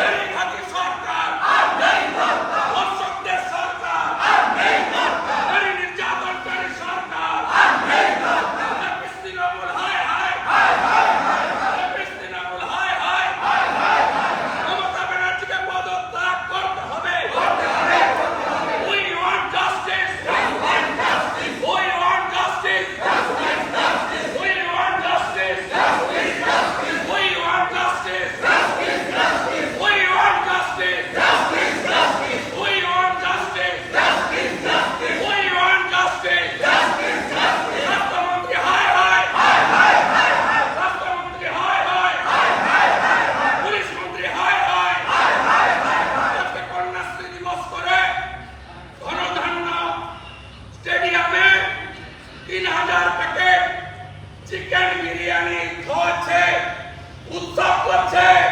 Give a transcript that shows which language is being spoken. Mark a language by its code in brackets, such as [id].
[bn] নারীঘাতী সরকার আর নেই দরকার, ধর্ষকদের সরকার আর নেই দরকার, নারী নির্যাতনকারী সরকার আর নেই দরকার। তৃণমূল হায় হায় হায় হায় হায় হায়। তৃণমূল হায় হায় হায় হায় হায়। মমতা ব্যানার্জিকে পদত্যাগ করতে হবে, করতে হবে, করতে হবে। [en] We want justice, we want justice, we want justice, justice, justice. We want justice, justice, justice. We want justice, justice, justice. We want justice, justice, justice. We want justice, justice, justice. We want justice, justice, justice. [bn] রাষ্ট্রমন্ত্রী hi hi hi hi hi hi. রাষ্ট্রমন্ত্রী hi hi hi hi hi hi. Police মন্ত্রী হায় হায় হায় হায় হায় হায়। আজকে কন্যাশ্রী দিবস করে ধনধান্য স্টেডিয়ামে ৩,০০০ packet chicken biryani খাওয়াচ্ছে, উৎসব করছে।